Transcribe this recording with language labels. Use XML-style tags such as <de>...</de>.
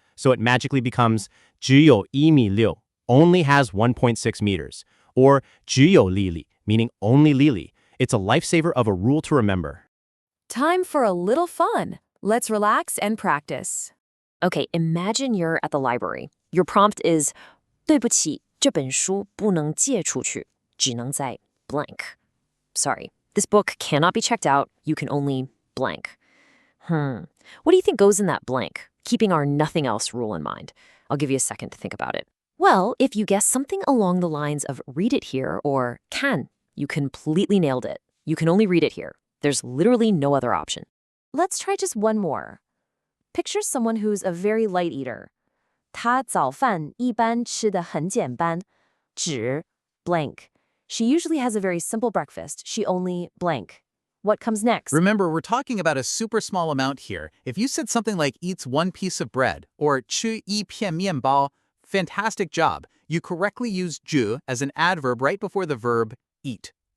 <en>So it magically becomes 只有1.6 only has 1.6 meters. Or 只有 Lili, meaning only Lili. It's a lifesaver of a rule to remember. Time for a little fun. Let's relax and practice. Okay, imagine you're at the library. Your prompt is</en> <zh>对不起，这本书不能借出去，只能在 blank.</zh> <en>Sorry, this book cannot be checked out. You can only blank. What do you think goes in that blank, keeping our nothing else rule in mind? I'll give you a second to think about it. Well, if you guess something along the lines of read it here or can, you completely nailed it. You can only read it here. There's literally no other option. Let's try just one more. Picture someone who's a very light eater.</en> <zh>他早饭一般吃得很简单，只 blank.</zh> <en>She usually has a very simple breakfast. She only blank. What comes next? Remember, we're talking about a super small amount here. If you said something like eats one piece of bread or</en> <zh>吃一片面包,</zh> <en>fantastic job. You correctly used ju as an adverb right before the verb eat.</en>